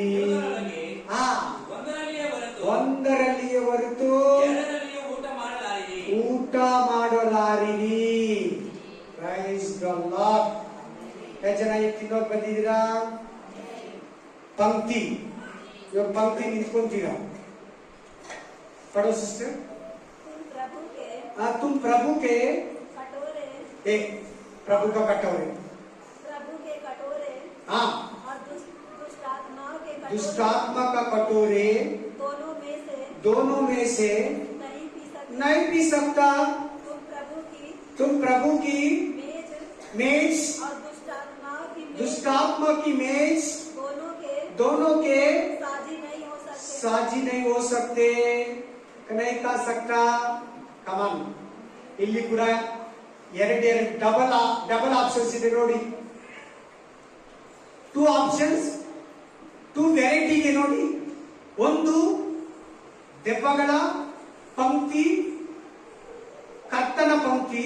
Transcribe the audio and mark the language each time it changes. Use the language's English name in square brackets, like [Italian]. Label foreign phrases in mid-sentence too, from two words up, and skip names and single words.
[Kannada] ಒಂದರಲ್ಲಿಯೇ ಹೊರತು ಊಟ ಮಾಡಲಾರಿರಿ. [English] Praise the Lord. [Kannada] ಎಷ್ಟು ಜನ ಈಗ ತಿನ್ನೋಕ್ ಬಂದಿದ್ದೀರಾ? ಪಂಕ್ತಿ. ಇವಾಗ ಪಂಕ್ತಿ ನಿಂತ್ಕೊಂತೀರಾ? [Hindi] पढ़ो सिस्टर. तुम प्रभु के कटोरे, प्रभु का कटोरे, प्रभु के कटोरे, हाँ, और दुष्टात्मा का कटोरे दोनों में से नहीं पी सकता. तुम प्रभु की मेज और दुष्टात्मा की मेज दोनों के साझी नहीं हो सकते. नहीं कर सकता. [English] ಕಮಾನ್. [Kannada] ಇಲ್ಲಿ ಕೂಡ 2 [English] double options [Kannada] ಇದೆ ನೋಡಿ. 2 ಆಪ್ಷನ್ಸ್, 2 ವೆರೈಟಿ ಇದೆ ನೋಡಿ. ಒಂದು ದೆವ್ವಗಳ ಪಂಕ್ತಿ, ಕರ್ತನ ಪಂಕ್ತಿ.